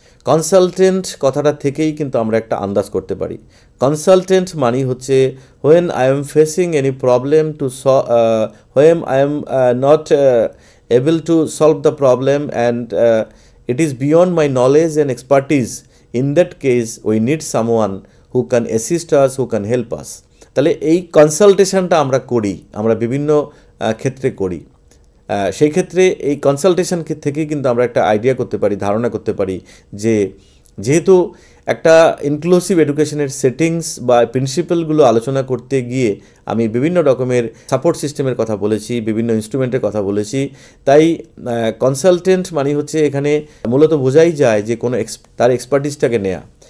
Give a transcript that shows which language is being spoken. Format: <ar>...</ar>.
<bn>Consultant কথাটা থেকেই কিন্তু আমরা একটা আন্দাজ করতে পারি। কনসালটেন্ট মানে হচ্ছে</bn> <en>When I am facing any problem to when I am not able to solve the problem and it is beyond my knowledge and expertise. In that case we need someone who can assist us, who can help us.</en> <bn>তাহলে এই কনসালটেশনটা আমরা করি, আমরা বিভিন্ন ক্ষেত্রে করি। সেই ক্ষেত্রে এই কনসালটেশন থেকেই কিন্তু আমরা একটা আইডিয়া করতে পারি, ধারণা করতে পারি যে যেহেতু একটা ইনক্লুসিভ এডুকেশনের সেটিংস বা প্রিন্সিপালগুলো আলোচনা করতে গিয়ে আমি বিভিন্ন রকমের সাপোর্ট সিস্টেমের কথা বলেছি, বিভিন্ন ইনস্ট্রুমেন্টের কথা বলেছি, তাই কনসালটেন্ট মানে হচ্ছে এখানে মূলত বোঝাই যায় যে কোনো তার এক্সপার্টিসটাকে নেয়া।</bn>